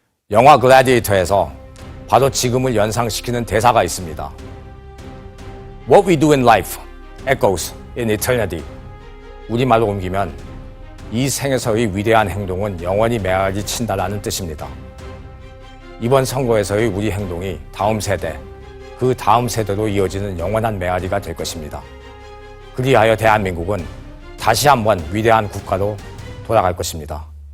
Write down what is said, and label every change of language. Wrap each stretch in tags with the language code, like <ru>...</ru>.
<ko>영화 글래디에이터에서 바로 지금을 연상시키는 대사가 있습니다.</ko> <en>What we do in life echoes in eternity.</en> <ko>우리말로 옮기면 이 생에서의 위대한 행동은 영원히 메아리 친다라는 뜻입니다. 이번 선거에서의 우리 행동이 다음 세대, 그 다음 세대로 이어지는 영원한 메아리가 될 것입니다. 그리하여 대한민국은 다시 한번 위대한 국가로 돌아갈 것입니다.</ko>